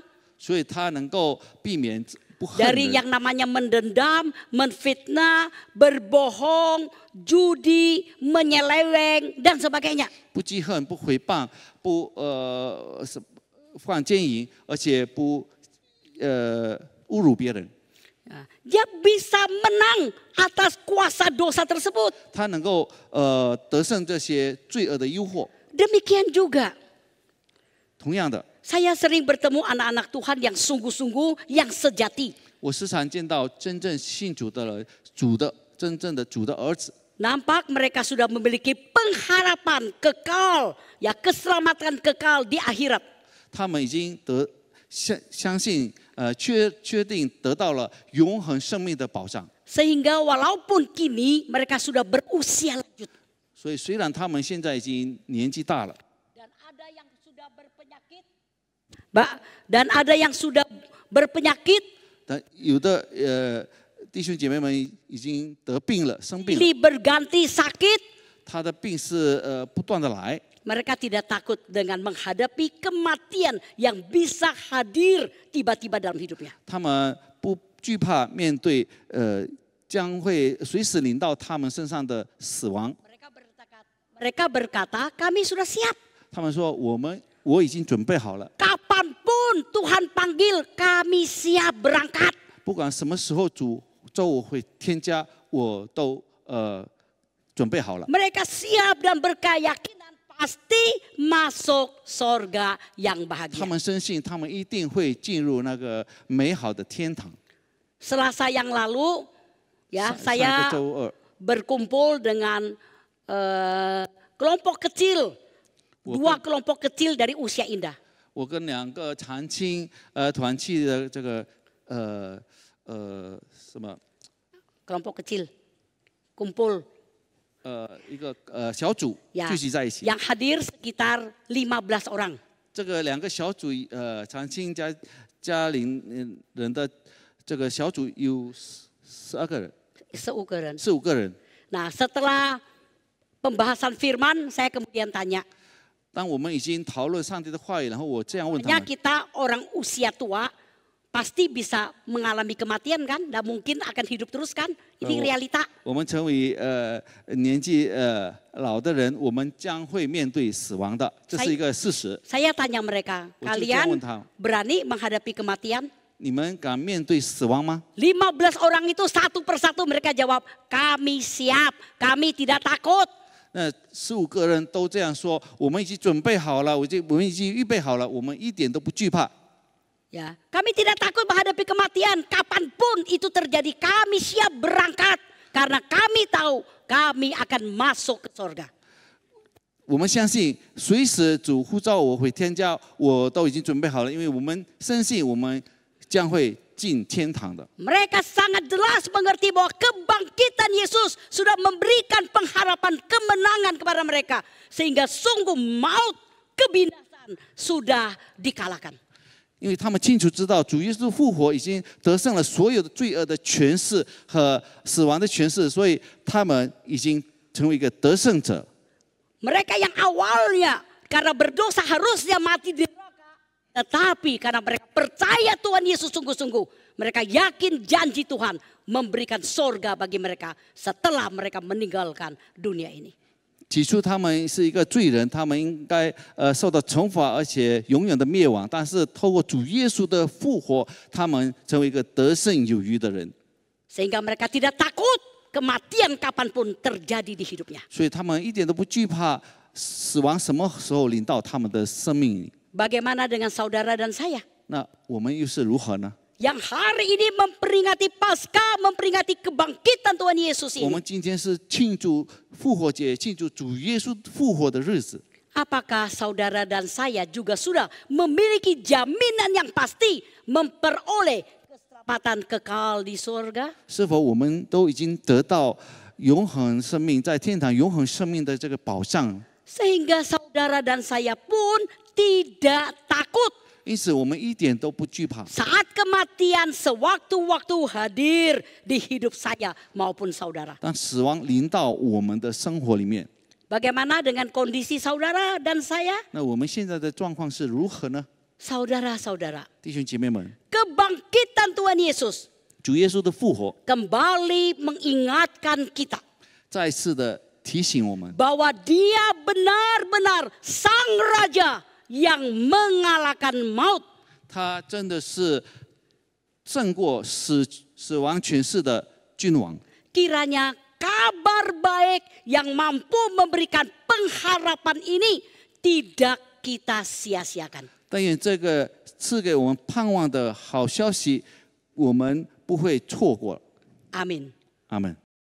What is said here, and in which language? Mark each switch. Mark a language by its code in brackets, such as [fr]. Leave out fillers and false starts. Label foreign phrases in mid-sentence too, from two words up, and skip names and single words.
[zh] 所以他能够避免不恨 [id] dari [zh] 人， [id] yang namanya mendendam, menfitnah, berbohong, judi, menyeleweng, dan sebagainya. [zh] 不记恨、不诽谤、不犯奸淫，而且不侮辱别人。 [id] Nah, dia bisa menang atas kuasa dosa tersebut. [zh] 他能够得胜这些罪恶的诱惑。 [id] Demikian juga, [zh] 同样的， [id] saya sering bertemu anak-anak Tuhan yang sungguh-sungguh, yang sejati. [zh] 我时常见到真正信主的人，真正的主的儿子， [id] Nampak mereka sudah memiliki pengharapan kekal, ya keselamatan kekal di akhirat. [zh] 他们已经相信确定得到了永恒生命的保障。 [id] Sehingga walaupun kini mereka sudah berusia lanjut. [zh] 所以虽然他们现在已经年纪大了， [id] Dan ada yang sudah berpenyakit. Dan ada yang sudah berpenyakit. [zh] 但有的弟兄姐妹们已经得病了，生病了， [id] Silih berganti sakit. [zh] 他的病是不断的来， [id] Mereka tidak takut dengan menghadapi kematian yang bisa hadir tiba-tiba dalam hidupnya. [zh] 他们不惧怕面对将会随时临到他们身上的死亡。 [id] Mereka berkata, kami sudah siap. [zh] 他们说我已经准备好了， [id] Kapanpun Tuhan panggil, kami siap berangkat. [zh] 不管什么时候主召我会添加，我都准备好了。 [id] Mereka siap dan berkeyakinan pasti masuk sorga yang [zh] 他 [id] bahagia. [zh] 们深信他们一定会进入那个美好的天堂。 [id] Selasa yang lalu, ya [zh] 上个 [id] saya [zh] 周二， [id] berkumpul dengan kelompok kecil, dua kelompok kecil dari usia indah. [zh] 我跟2个长青团契的这个什么 [id] Kelompok kecil, kumpul, [zh] 一个小组 [id] ya, [zh] 聚集在一起。 [id] yang hadir sekitar 15 orang. [zh] 这个2个小组长青加林人的这个小组有12个人，15个人。 [id] Nah, setelah pembahasan firman, saya kemudian tanya, [zh] 当我们已经讨论上帝的话语，然后我这样问他 [id] hanya [zh] 们： [id] kita orang usia tua pasti bisa mengalami kematian kan? Dan mungkin akan hidup terus kan? Ini realita. [zh] 我们成为年纪老的人，我们将会面对死亡的，这是一个事实。 [id] Saya tanya mereka, [zh] 我就这样问 [id] kalian [zh] 他： [id] berani menghadapi kematian? [zh] 你们敢面对死亡吗？ [id] 15 orang itu satu persatu mereka jawab, kami siap, kami tidak takut. [zh] 那15个人都这样说，我们已经准备好了，我们已经预备好了，我们一点都不惧怕。 [id] Ya, kami tidak takut menghadapi kematian, kapanpun itu terjadi, kami siap berangkat. Karena kami tahu kami akan masuk ke surga. [zh] 我们相信，随时主呼召我会添加，我都已经准备好了，因为我们深信我们将会进天堂的。 [id] Mereka sangat jelas mengerti bahwa kebangkitan Yesus sudah memberikan pengharapan kemenangan kepada mereka. Sehingga sungguh maut, kebinasan sudah dikalahkan. [zh] 因为他们清楚知道，主耶稣复活已经得胜了所有的罪恶的权势和死亡的权势，所以他们已经成为一个得胜者。 [id] Mereka yang awalnya karena berdosa harusnya mati di neraka. Tetapi karena mereka percaya Tuhan Yesus sungguh-sungguh. Mereka yakin janji Tuhan memberikan sorga bagi mereka setelah mereka meninggalkan dunia ini. [zh] 起初他们是一个罪人，他们应该受到惩罚，而且永远的灭亡。但是透过主耶稣的复活，他们成为一个得胜有余的人。 [id] Sehingga mereka tidak takut kematian kapanpun terjadi di hidupnya. [zh] 所以他们一点都不惧怕死亡什么时候临到他们的生命里。 [id] Bagaimana dengan saudara dan saya? [zh] 那我们又是如何呢？ [id] Yang hari ini memperingati Paskah, memperingati kebangkitan Tuhan Yesus [zh] 我 [id] ini. [zh] 们今天是庆祝复活节，庆祝主耶稣复活的日子。 [id] Apakah saudara dan saya juga sudah memiliki jaminan yang pasti memperoleh keselamatan kekal di surga? [zh] 是否我们都已经得到永恒生命，在天堂永恒生命的这个保障？ [id] Sehingga saudara dan saya pun tidak takut [zh] 因此，我们一点都不惧怕。 [id] saat kematian sewaktu-waktu hadir di hidup saya maupun saudara. [zh] 当死亡临到我们的生活里面， [id] Bagaimana dengan kondisi saudara dan saya? [zh] 那我们现在的状况是如何呢？ [id] Saudara-saudara, [zh] 弟兄姐妹们， [id] kebangkitan Tuhan Yesus [zh] 主耶稣的复活， [id] kembali mengingatkan kita [zh] 再次的提醒我们， [id] bahwa Dia benar-benar Sang Raja yang mengalahkan maut. [zh] 他真的是胜过死亡权势的君王。 [id] Kiranya kabar baik yang mampu memberikan pengharapan ini tidak kita sia-siakan. [zh] 但愿这个赐给我们盼望的好消息，我们不会错过。 [id] Amin. [zh] 阿门。